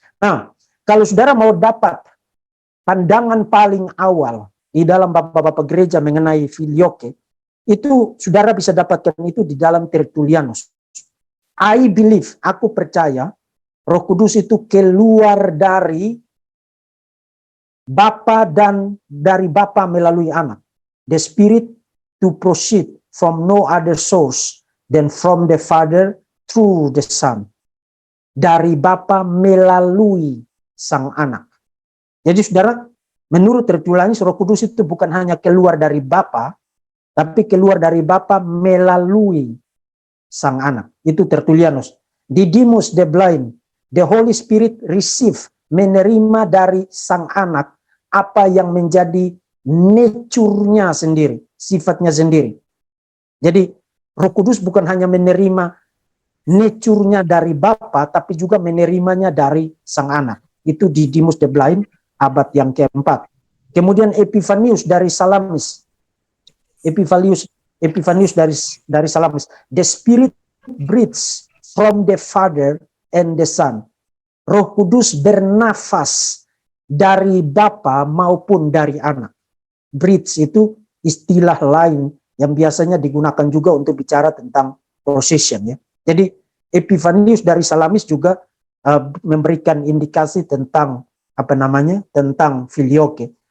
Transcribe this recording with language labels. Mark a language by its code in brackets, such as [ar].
[id] Nah, kalau saudara mau dapat pandangan paling awal di dalam bapak-bapak gereja mengenai filioque, itu saudara bisa dapatkan itu di dalam Tertullianus. I believe, aku percaya, Roh Kudus itu keluar dari Bapa dan dari Bapa melalui anak. [en] The Spirit to proceed from no other source than from the Father through the Son. [id] Dari Bapa melalui sang anak. Jadi saudara, menurut Tertullianus, Roh Kudus itu bukan hanya keluar dari Bapa, tapi keluar dari Bapa melalui sang anak. Itu Tertullianus. Didymus the blind, the Holy Spirit receive, menerima dari sang anak apa yang menjadi nature-nya sendiri, sifatnya sendiri. Jadi Roh Kudus bukan hanya menerima nature-nya dari Bapa, tapi juga menerimanya dari sang anak. Itu Didymus the blind, abad yang keempat. Kemudian Epiphanius dari Salamis. Epiphanius dari Salamis. [en] The Spirit breathes from the Father and the Son. [id] Roh Kudus bernafas dari Bapa maupun dari anak. Breathes itu istilah lain yang biasanya digunakan juga untuk bicara tentang procession, ya. Jadi Epiphanius dari Salamis juga memberikan indikasi tentang tentang filioque.